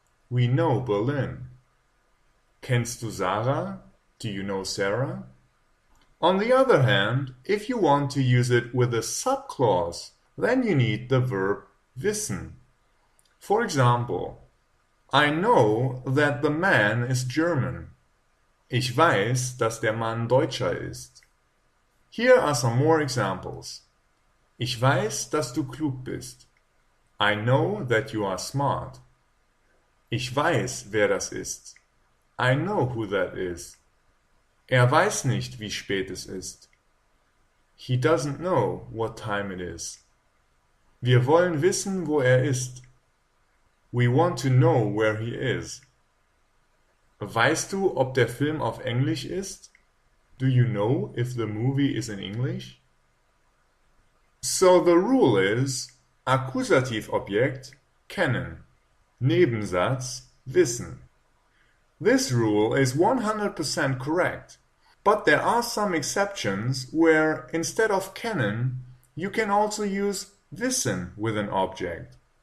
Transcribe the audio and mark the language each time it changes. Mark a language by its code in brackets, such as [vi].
[en] We know Berlin. [de] Kennst du Sarah? [en] Do you know Sarah? On the other hand, if you want to use it with a subclause, then you need the verb wissen. For example, I know that the man is German. [de] Ich weiß, dass der Mann Deutscher ist. [en] Here are some more examples. [de] Ich weiß, dass du klug bist. [en] I know that you are smart. [de] Ich weiß, wer das ist. [en] I know who that is. [de] Weiß nicht, wie spät es ist. [en] He doesn't know what time it is. [de] Wir wollen wissen, wo ist. [en] We want to know where he is. [de] Weißt du, ob der Film auf Englisch ist? [en] Do you know if the movie is in English? So the rule is [de] Akkusativobjekt kennen, Nebensatz wissen. [en] This rule is 100% correct, but there are some exceptions where instead of kennen, you can also use wissen with an object.